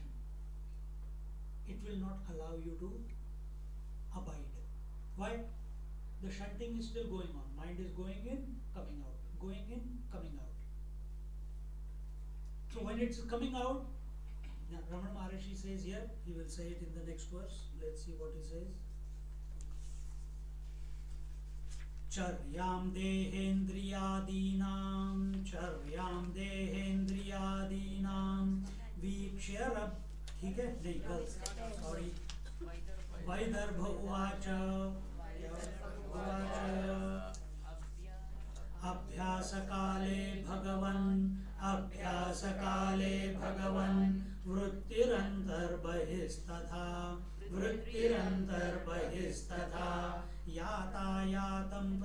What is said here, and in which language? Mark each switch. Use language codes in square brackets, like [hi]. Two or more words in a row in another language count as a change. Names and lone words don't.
[en] It will not allow you to abide. Why? The shunting is still going on. Mind is going in, coming out, going in, coming out. So when it's coming out, now Ramana Maharshi says here, he will say it in the next verse. Let's see what he says. [sa] चर्यां देहेन्द्रियादीनां वीक्ष्य [hi] ठीक है नहीं गलत सॉरी [sa] वैदर्भ उवाच अभ्यासकाले भगवन् वृत्तिरन्तर्बहिस्तथा यातायातं